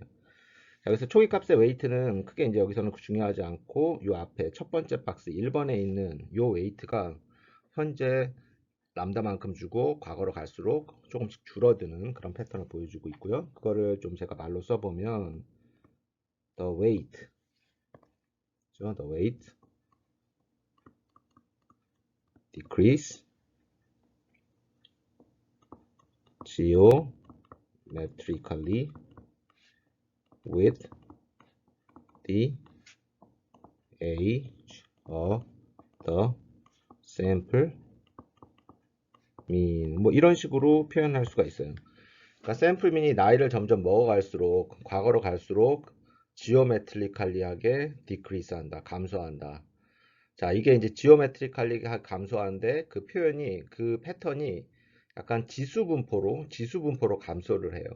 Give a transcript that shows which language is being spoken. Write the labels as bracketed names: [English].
[Korean] 자, 그래서 초기 값의 웨이트는 크게 이제 여기서는 중요하지 않고, 요 앞에 첫 번째 박스 1번에 있는 요 웨이트가 현재 람다만큼 주고 과거로 갈수록 조금씩 줄어드는 그런 패턴을 보여주고 있고요. 그거를 좀 제가 말로 써보면 [English] the weight, the weight decrease geometrically with the age of the sample mean. [Korean] 뭐 이런 식으로 표현할 수가 있어요. 그러니까 샘플 민이 나이를 점점 먹어갈수록, 과거로 갈수록 지오메트리칼리하게 디크리스 한다, 감소한다. 자, 이게 이제 지오메트리칼리 감소하는데 그 표현이, 그 패턴이 약간 지수분포로 감소를 해요.